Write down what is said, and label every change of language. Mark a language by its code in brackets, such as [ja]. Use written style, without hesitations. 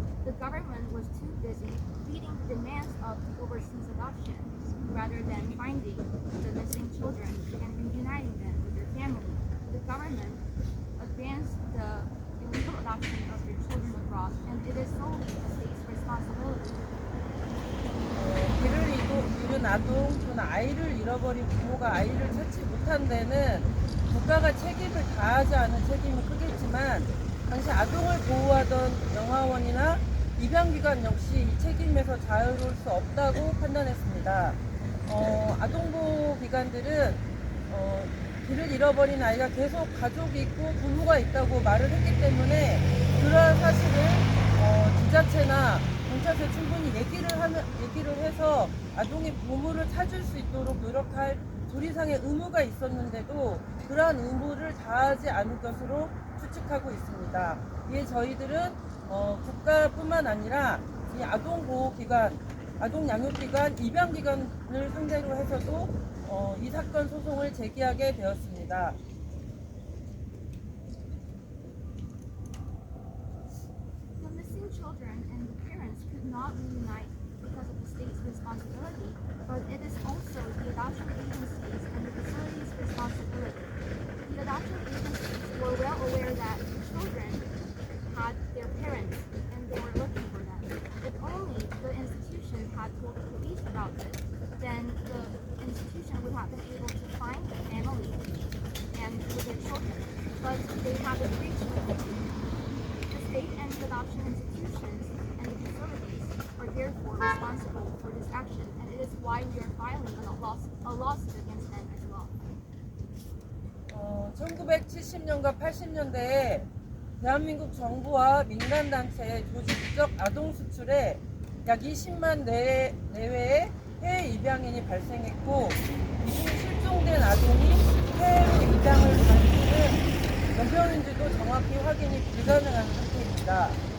[en] The government was too busy meeting the demands of the overseas adoption rather than finding the missing children and reuniting them with their family. The government advanced the illegal adoption of their children abroad, and it is solely the state's responsibility. [ko] 길을 잃은 아동 또는 아이를 잃어버린 부모가 아이를 찾지 못한 데는 국가가 책임을 다하지 않은 책임이 크겠지만 당시 아동을 보호하던 영아원이나 입양기관 역시 이 책임에서 자유로울 수 없다고 판단했습니다. 아동보호기관들은 길을 잃어버린 아이가 계속 가족이 있고 부모가 있다고 말을 했기 때문에 그러한 사실을 지자체나 경찰서에 충분히 얘기를 해서 아동이 부모를 찾을 수 있도록 노력할 조리상의 의무가 있었는데도 그러한 의무를 다하지 않은 것으로 추측하고 있습니다. 이에 저희들은 국가뿐만 아니라 이 아동보호기관, 아동양육기관, 입양기관을 상대로 해서도 이 사건 소송을 제기하게 되었습니다. [en] The missing children and the parents could not reunite because of the state's responsibility, but it is also the adoption agencies and the facilities' responsibility. The adoption agencies were well aware that the children had their parents and they were looking for them. If only the institution had told the police about this, then the institution would have been able to find the family and with their children. But they haven't reached them. The state and the adoption institutions and the facilities are therefore responsible for this action, and it is why we are filing a lawsuit against them as well. [ko] 1970년과 80년대에 대한민국 정부와 민간단체의 조직적 아동 수출에 약 20만 내외의 해외 입양인이 발생했고 이중 실종된 아동이 해외로 입양을 간 수는 몇 명인지도 정확히 확인이 불가능한 상태입니다.